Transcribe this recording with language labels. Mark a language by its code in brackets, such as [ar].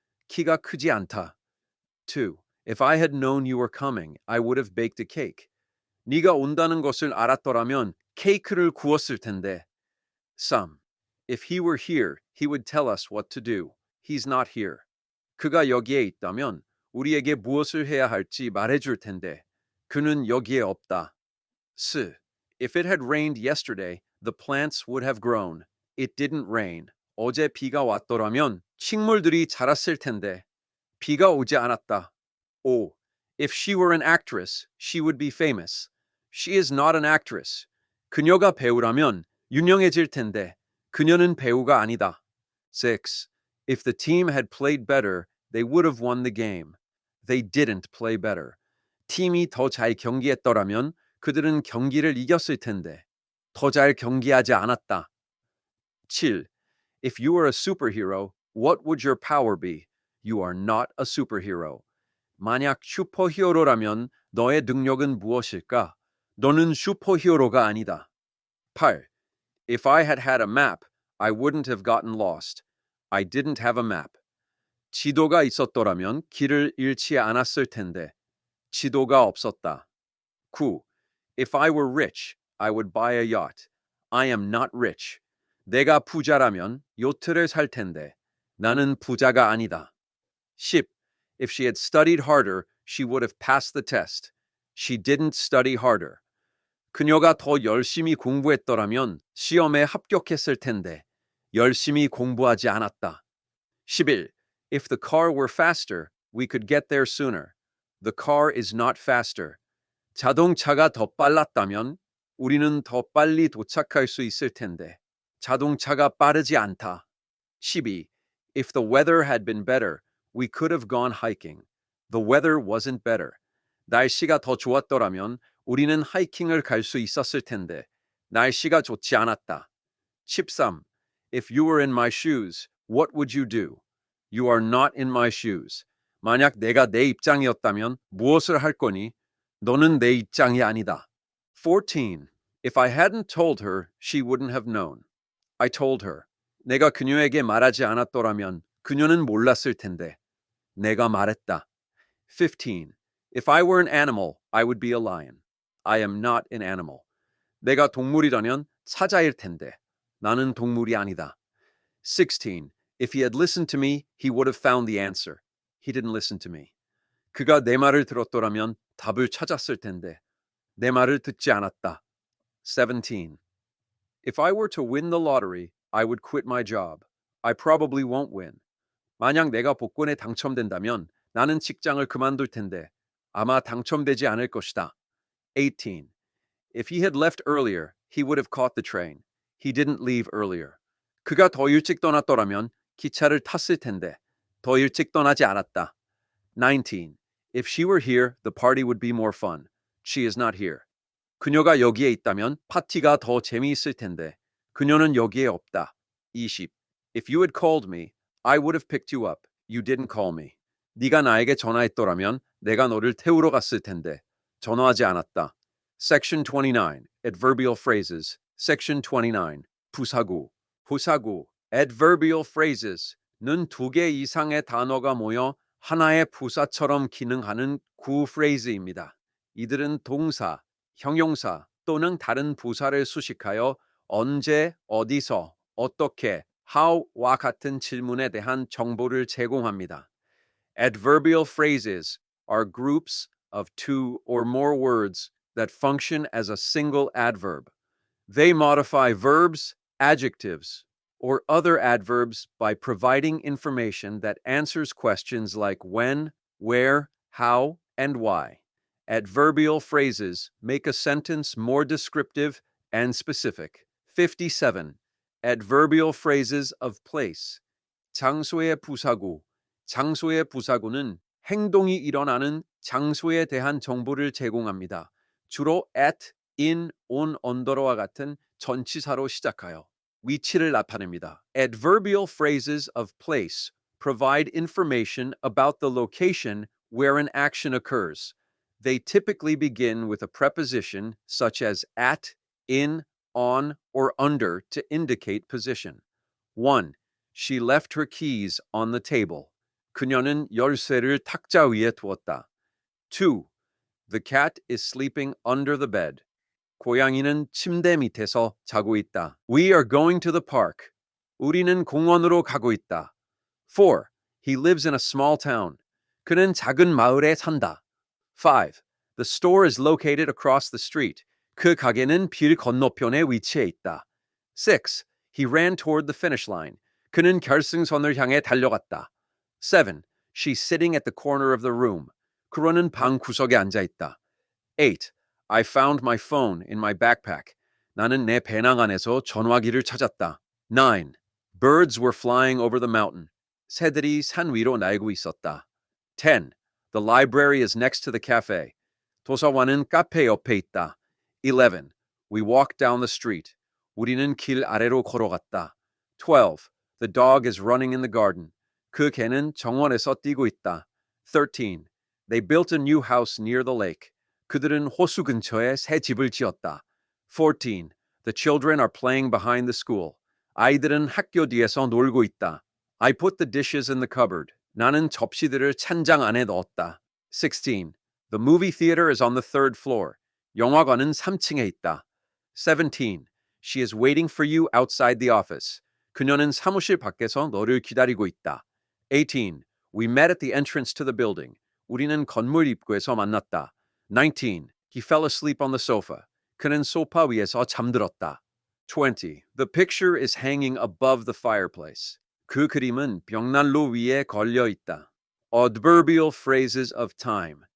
[ko] 키가 크지 않다. 2. [en] If I had known you were coming, I would have baked a cake. [ko] 네가 온다는 것을 알았더라면 케이크를 구웠을 텐데. [en] 3. If he were here, he would tell us what to do. He's not here. [ko] 그가 여기에 있다면 우리에게 무엇을 해야 할지 말해줄 텐데. 그는 여기에 없다. 4. [en] If it had rained yesterday, the plants would have grown. It didn't rain. [ko] 어제 비가 왔더라면 식물들이 자랐을 텐데. 비가 오지 않았다. 5. [en] If she were an actress, she would be famous. She is not an actress. [ko] 그녀가 배우라면 유명해질 텐데. 그녀는 배우가 아니다. 6. [en] If the team had played better, they would have won the game. They didn't play better. [ko] 팀이 더 잘 경기했더라면 그들은 경기를 이겼을 텐데. 더 잘 경기하지 않았다. 7. [en] If you were a superhero, what would your power be? You are not a superhero. [ko] 만약 슈퍼히어로라면 너의 능력은 무엇일까? 너는 슈퍼히어로가 아니다. [en] 8. If I had had a map, I wouldn't have gotten lost. I didn't have a map. [ko] 지도가 있었더라면 길을 잃지 않았을 텐데. 지도가 없었다. 9. [en] If I were rich, I would buy a yacht. I am not rich. [ko] 내가 부자라면 요트를 살 텐데. 나는 부자가 아니다. 10. [en] If she had studied harder, she would have passed the test. She didn't study harder. [ko] 그녀가 더 열심히 공부했더라면 시험에 합격했을 텐데. 열심히 공부하지 않았다. [en] 11. If the car were faster, we could get there sooner. The car is not faster. [ko] 자동차가 더 빨랐다면 우리는 더 빨리 도착할 수 있을 텐데. 자동차가 빠르지 않다. 12. [en] If the weather had been better, we could have gone hiking. The weather wasn't better. [ko] 날씨가 더 좋았더라면 우리는 하이킹을 갈 수 있었을 텐데. 날씨가 좋지 않았다. 13. [en] If you were in my shoes, what would you do? You are not in my shoes. [ko] 만약 내가 내 입장이었다면 무엇을 할 거니? 너는 내 입장이 아니다. 14. [en] If I hadn't told her, she wouldn't have known. I told her. [ko] 내가 그녀에게 말하지 않았더라면 그녀는 몰랐을 텐데. 내가 말했다. 15. [en] If I were an animal, I would be a lion. I am not an animal. [ko] 내가 동물이라면 사자일 텐데. 나는 동물이 아니다. 16. [en] If he had listened to me, he would have found the answer. He didn't listen to me. [ko] 그가 내 말을 들었더라면 답을 찾았을 텐데. 내 말을 듣지 않았다. 17. [en] If I were to win the lottery, I would quit my job. I probably won't win. [ko] 만약 내가 복권에 당첨된다면 나는 직장을 그만둘 텐데 아마 당첨되지 않을 것이다. [en] 18. If he had left earlier, he would have caught the train. He didn't leave earlier. [ko] 그가 더 일찍 떠났더라면 기차를 탔을 텐데 더 일찍 떠나지 않았다. [en] 19. If she were here, the party would be more fun. She is not here. [ko] 그녀가 여기에 있다면 파티가 더 재미있을 텐데 그녀는 여기에 없다. [en] 20. If you had called me, I would have picked you up. You didn't call me. [ko] 네가 나에게 전화했더라면 내가 너를 태우러 갔을 텐데 전화하지 않았다. [en] Section 29. Adverbial phrases. Section 29. [ko] 부사구. 부사구. Adverbial phrases는 두 개 이상의 단어가 모여 하나의 부사처럼 기능하는 구 프레이즈입니다. 이들은 동사, 형용사 또는 다른 부사를 수식하여 언제, 어디서, 어떻게, how와 같은 질문에 대한 정보를 제공합니다. [en] Adverbial phrases are groups of two or more words that function as a single adverb. They modify verbs, adjectives, or other adverbs by providing information that answers questions like when, where, how, and why. Adverbial phrases make a sentence more descriptive and specific. 57. Adverbial phrases of place. [ko] 장소의 부사구. 장소의 부사구는 행동이 일어나는 장소에 대한 정보를 제공합니다. 주로 at, in, on, 언더로와 같은 전치사로 시작하여 위치를 나타냅니다. [en] Adverbial phrases of place provide information about the location where an action occurs. They typically begin with a preposition such as at, in, on, or under to indicate position. 1. She left her keys on the table. [ko] 그녀는 열쇠를 탁자 위에 두었다. [en] 2. The cat is sleeping under the bed. [ko] 고양이는 침대 밑에서 자고 있다. [en] We are going to the park. [ko] 우리는 공원으로 가고 있다. [en] 4. He lives in a small town. [ko] 그는 작은 마을에 산다. [en] 5. The store is located across the street. [ko] 그 가게는 길 건너편에 위치해 있다. [en] 6. He ran toward the finish line. [ko] 그는 결승선을 향해 달려갔다. [en] 7. She's sitting at the corner of the room. [ko] 그녀는 방 구석에 앉아 있다. [en] 8. I found my phone in my backpack. [ko] 나는 내 배낭 안에서 전화기를 찾았다. [en] 9. Birds were flying over the mountain. [ko] 새들이 산 위로 날고 있었다. [en] 10. The library is next to the cafe. [ko] 도서관은 카페 옆에 있다. [en] 11. We walked down the street. [ko] 우리는 길 아래로 걸어갔다. [en] 12. The dog is running in the garden. [ko] 그 개는 정원에서 뛰고 있다. [en] 13. They built a new house near the lake. [ko] 그들은 호수 근처에 새 집을 지었다. [en] 14. The children are playing behind the school. [ko] 아이들은 학교 뒤에서 놀고 있다. [en] I put the dishes in the cupboard. [ko] 나는 접시들을 찬장 안에 넣었다. [en] 16. The movie theater is on the third floor. [ko] 영화관은 3층에 있다. 17. [en] She is waiting for you outside the office. [ko] 그녀는 사무실 밖에서 너를 기다리고 있다. [en] 18. We met at the entrance to the building. [ko] 우리는 건물 입구에서 만났다. [en] 19. He fell asleep on the sofa. [ko] 그는 소파 위에서 잠들었다. [en] 20. The picture is hanging above the fireplace. [ko] 그 그림은 벽난로 위에 걸려 있다. [en] Adverbial phrases of time.